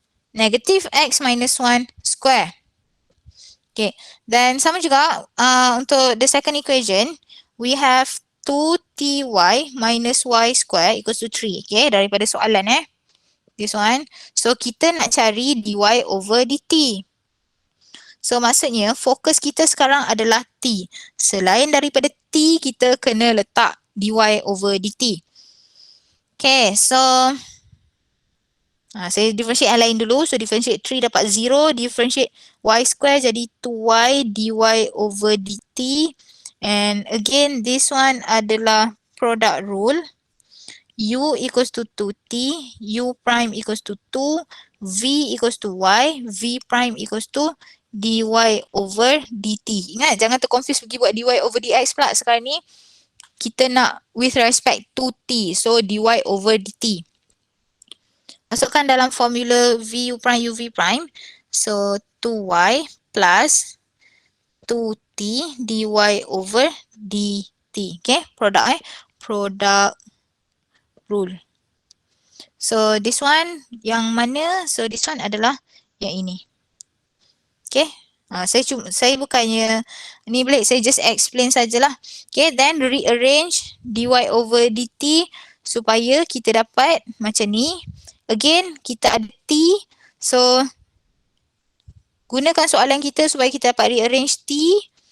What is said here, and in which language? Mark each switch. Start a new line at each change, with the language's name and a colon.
English: Negative x minus 1 square. Okay. Then
Malay: sama juga untuk
English: the second equation, we have 2ty minus y square equals to 3. Okay.
Malay: Daripada soalan
English: this one.
Malay: So kita nak cari dy over dt. So maksudnya fokus kita sekarang adalah T. Selain daripada T, kita kena letak dy over dt. Okay, so saya differentiate yang lain dulu.
English: So differentiate 3 dapat 0. Differentiate y square jadi 2y dy over dt. And again, this one adalah product rule. U equals to 2t, U prime equals to 2, V equals to y, V prime equals to dy over dt.
Malay: Ingat, jangan terconfuse pergi buat dy over dx pula. Sekarang ni kita nak
English: with respect to t. So dy over dt.
Malay: Masukkan dalam formula
English: v u prime u v prime. So 2y plus 2t dy over dt. Okay, product product rule. So this one
Malay: yang mana?
English: So this one
Malay: adalah yang ini. Okay. Saya bukannya ni balik, saya
English: just explain
Malay: sajalah.
English: Okay, then rearrange dy over dt
Malay: supaya kita dapat macam ni. Again, kita ada t. So gunakan soalan kita supaya kita dapat rearrange t.